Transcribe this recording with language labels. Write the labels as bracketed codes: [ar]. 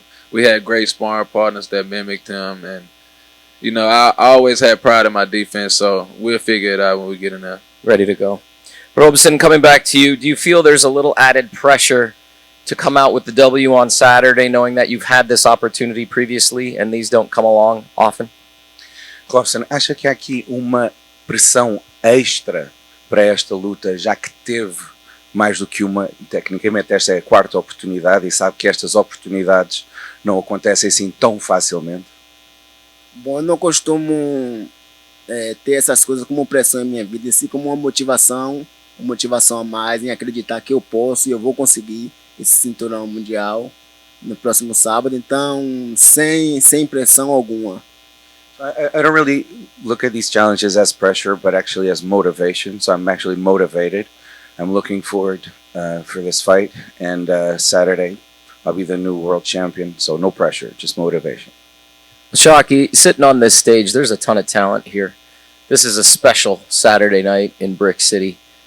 [en] We had great sparring partners that mimicked him, and you know, I always had pride in my defense, so we'll figure it out when we get in there. Ready to go. Robson, coming back to you, do you feel there's a little added pressure to come out with the W on Saturday, knowing that you've had this opportunity previously and these don't come along often? [pt] Robson, acha que há aqui uma pressão extra para esta luta, já que teve mais do que uma, tecnicamente esta é a quarta oportunidade e sabe que estas oportunidades não acontecem assim tão facilmente? Bom, eu não costumo ter essas coisas como pressão em minha vida, e sim como uma motivação a mais em acreditar que eu posso e eu vou conseguir esse cinturão mundial no próximo sábado, então sem pressão alguma. [en] I don't really look at these challenges as pressure, but actually as motivation. So I'm actually motivated. I'm looking forward for this fight, and Saturday I'll be the new world champion. So no pressure, just motivation. Shaki, sitting on this stage, there's a ton of talent here. This is a special Saturday night in Brick City.